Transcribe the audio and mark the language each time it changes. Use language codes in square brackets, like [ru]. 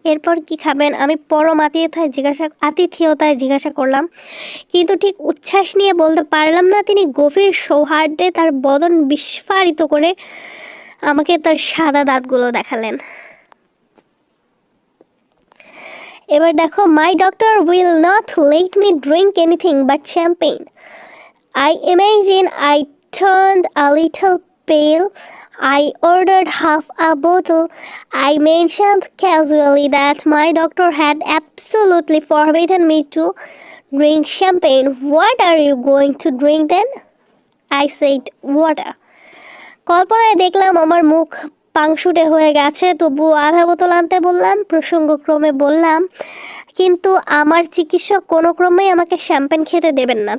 [bn] এরপর কি খাবেন আমি পরম আতিথেয়তায় জিজ্ঞাসা করলাম, কিন্তু ঠিক উচ্ছ্বাস নিয়ে বলতে পারলাম না। তিনি গভীর সৌহার্দ্যে তার বদন বিস্ফারিত করে আমাকে তার সাদা দাঁতগুলো দেখালেন। এবার দেখো, [en] My doctor will not let me drink anything but champagne. I imagine I turned a little pale. I ordered half a bottle. I mentioned casually that my doctor had absolutely forbidden me to drink champagne. What are you going to drink then? I said, water. [bn] কল্পনায় দেখলাম আমার মুখ পাংশুটে হয়ে গেছে, তবু আধা বোতল আনতে বললাম। প্রসঙ্গক্রমে বললাম, কিন্তু আমার চিকিৎসক কোনো ক্রমেই আমাকে শ্যাম্পেন খেতে দেবেন না।